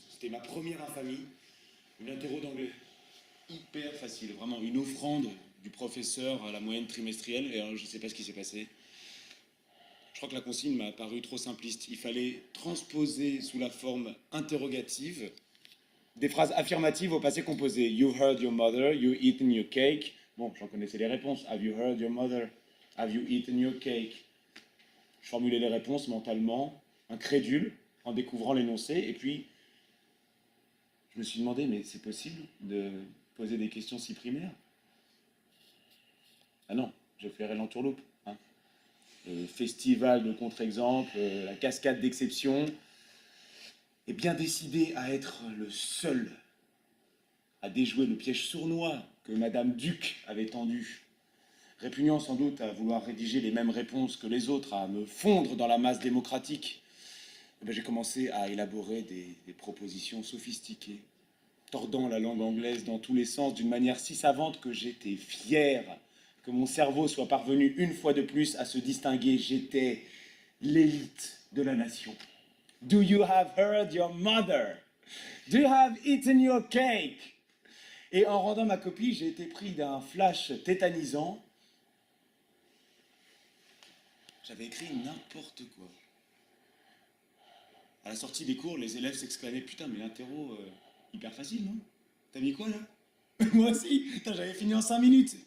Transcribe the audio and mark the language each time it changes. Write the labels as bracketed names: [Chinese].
[French] C'était ma première infamie, une interro d'anglais. Hyper facile, vraiment une offrande du professeur à la moyenne trimestrielle, et alors je ne sais pas ce qui s'est passé. Je crois que la consigne m'a paru trop simpliste. Il fallait transposer sous la forme interrogative des phrases affirmatives au passé composé. [English] You heard your mother, you eaten your cake. [French] Bon, j'en connaissais les réponses. [English] Have you heard your mother? Have you eaten your cake? [French] Je formulais les réponses mentalement, incrédule, en découvrant l'énoncé, et puis je me suis demandé, mais c'est possible de poser des questions si primaires? Ah non, j'ai flairé l'entourloupe. Hein. Le festival de contre-exemples, la cascade d'exceptions, et bien décidé à être le seul à déjouer le piège sournois que Madame Duc avait tendu, répugnant sans doute à vouloir rédiger les mêmes réponses que les autres, à me fondre dans la masse démocratique, j'ai commencé à élaborer des propositions sophistiquées, tordant la langue anglaise dans tous les sens d'une manière si savante que j'étais fier que mon cerveau soit parvenu une fois de plus à se distinguer. J'étais l'élite de la nation. [English] Do you have heard your mother? Do you have eaten your cake? [French] Et en rendant ma copie, j'ai été pris d'un flash tétanisant. J'avais écrit n'importe quoi. À la sortie des cours, les élèves s'exclamaient « Putain, mais l'interro, hyper facile, non? T'as mis quoi, là ?» Moi aussi, putain, j'avais fini en 5 minutes.